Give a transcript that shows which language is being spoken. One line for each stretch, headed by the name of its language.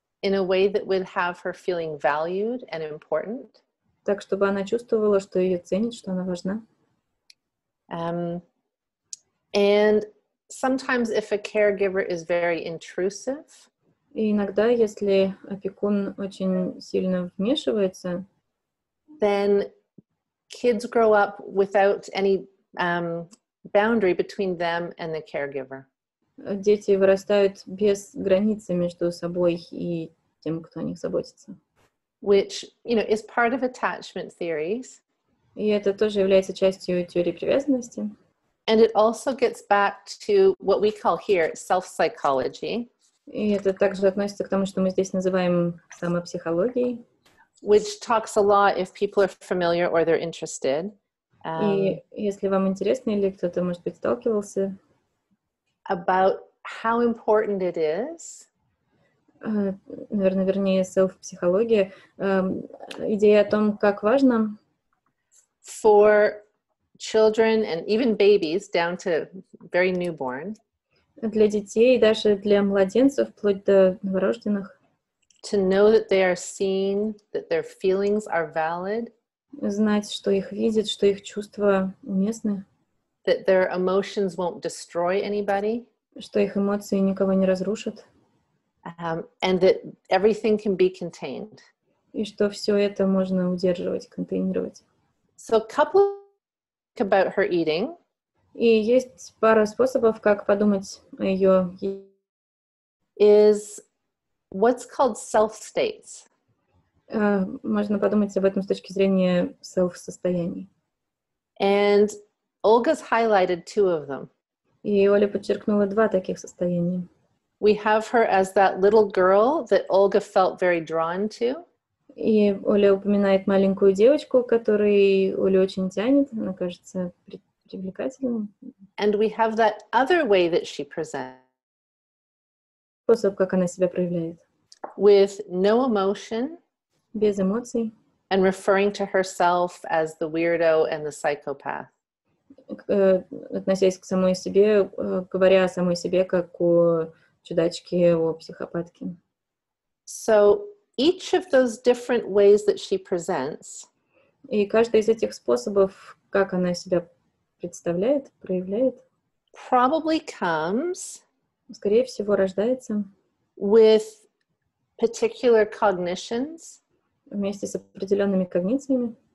English: In a way that would have her feeling valued and important.
Russian: Так, чтобы она чувствовала, что ее ценят, что она важна.
English: And sometimes if a caregiver is very intrusive.
Russian: И иногда, если опекун очень сильно вмешивается,
English: then kids grow up without any boundary between them and the caregiver.
Russian: Дети вырастают без границы между собой и тем, кто о них заботится.
English: Which, is part of attachment theories.
Russian: И это тоже является частью теории привязанности.
English: And it also gets back to what we call here self-psychology.
Russian: И это также относится к тому, что мы здесь называем самопсихологией.
English: Which talks a lot, if people are familiar or they're interested.
Russian: И если вам интересно или кто-то, может быть, сталкивался,
English: about how important it is.
Russian: Наверное, вернее, селф-психология. Идея о том, как важно
English: for children and even babies down to very newborn.
Russian: Для детей, даже для младенцев, вплоть до новорожденных.
English: To know that they are seen, that their feelings are valid.
Russian: Знать, что их видят, что их чувства уместны.
English: That their emotions won't destroy anybody.
Russian: Что их эмоции никого не разрушат.
English: and that everything can be contained.
Russian: И что все это можно удерживать, контейнировать.
English: So a couple about her eating.
Russian: И есть пара способов, как подумать о ее
English: is what's called self states.
Russian: Можно подумать об этом с точки зрения self-состояний.
English: And Olga's highlighted two of them.
Russian: И Оля подчеркнула два таких состояния.
English: We have her as that little girl that Olga felt very drawn to.
Russian: И Оля упоминает маленькую девочку, которой Оля очень тянет, она кажется привлекательной.
English: And we have that other way that she presents.
Russian: Способ, как она себя проявляет.
English: With no emotion.
Russian: Без эмоций.
English: And referring to herself as the weirdo and the psychopath.
Russian: Относясь к самой себе, говоря о самой себе как о чудачке, о психопатке.
English: So each of those different ways that she presents.
Russian: И каждый из этих способов, как она себя представляет, проявляет,
English: probably comes,
Russian: скорее всего, рождается
English: with particular cognitions,
Russian: вместе с определенными когнициями,